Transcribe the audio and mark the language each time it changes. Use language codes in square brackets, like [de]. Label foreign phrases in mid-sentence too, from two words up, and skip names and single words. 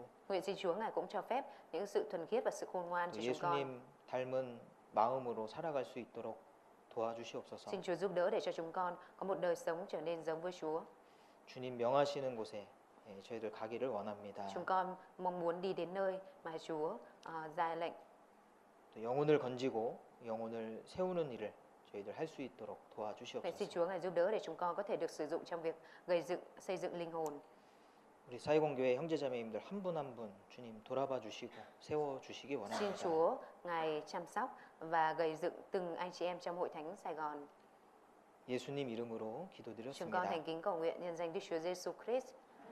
[vi] Nguyện xin Chúa ngài cũng cho phép những sự thuần khiết và sự khôn ngoan cho [ko] 또 [vi] chúng con. [ko] 예수님 닮은 마음으로 살아갈 수 있도록 도와주시옵소서. [vi] Xin Chúa giúp đỡ để cho chúng con có một đời sống trở nên giống với Chúa. [ko] 주님 명하시는 곳에 저희들 가기를 원합니다. [vi] Chúng con mong muốn đi đến nơi mà Chúa ra lệnh. [ko] 또 영혼을 건지고 영혼을 세우는 일을 저희들 할 수 있도록 [vi] Vậy xin [ko] 도와주시옵소서. [vi] Chúa ngài giúp đỡ để chúng con có thể được sử dụng trong việc gây dựng, xây dựng linh hồn. [ko] 우리 사이공교회 형제자매님들 한 분 한 분 주님 돌아봐 주시고 세워 주시기 [vi] Xin [ko] 원합니다. [vi] Chúa ngài chăm sóc và gây dựng từng anh chị em trong hội thánh Sài Gòn. [ko] 예수님 이름으로 [vi] Chúng con [ko] 기도드렸습니다. [vi] thành kính cầu nguyện nhân danh Đức Chúa Giêsu Christ.